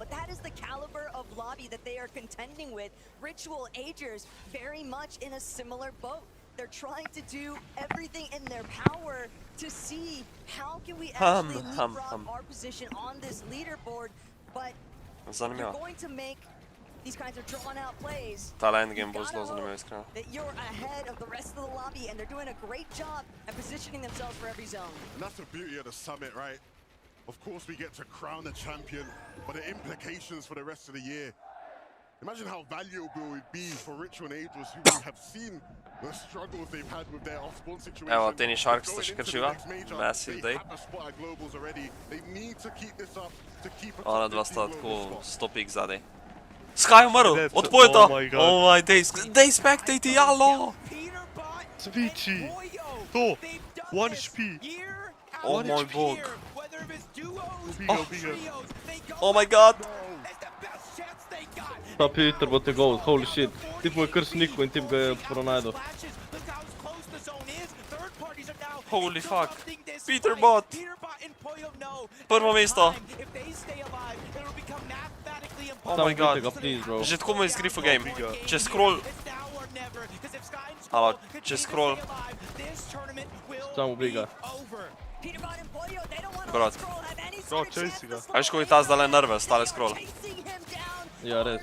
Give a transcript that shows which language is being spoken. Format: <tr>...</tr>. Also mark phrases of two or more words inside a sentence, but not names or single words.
<en>But that is the caliber of lobby that they are contending with. Ritual Agers, very much in a similar boat. They're trying to do everything in their power to see how can we actually leapfrog our position on this leaderboard. But they're going to make these kinds of drawn-out plays.</en> <sl>Ta endgame bo zelo zanimiv, iskreno.</sl> <en>That you're ahead of the rest of the lobby, and they're doing a great job at positioning themselves for every zone. And that's the beauty of the summit, right? Of course, we get to crown the champion, but the implications for the rest of the year. Imagine how valuable it would be for Ritual and Agers, who we have seen the struggles they've had with their off-spawn situation.</en> <sl>Evo, Tini Sharks sta še krčiva.</sl> <en>Massive day.</en> <sl>Ona dva sta tako 100 pik zadaj. Sky umrl, od pojeta!</sl> <en>Oh my days, they spectate, jalo!</en> <sl>Sviči! To! 1 HP! Oh moj bog! Ubiga.</sl> <en>Oh my god!</en> <sl>Ta Peter bo te gold,</sl> <en>holy shit.</en> <sl>Tip mu je kar sniku in tip ga je pronajdel.</sl> <en>Holy fuck!</en> <sl>Peter bot! Prvo mesto!</sl> <en>Oh my god!</en> <sl>Že tako mu je zgrifo game. Če scroll... Alo, če scroll... Samo ubiga. Brat. No, česi ga. A veš, ko je ta zdaj nervous, tale scroll. Ja, res.</sl>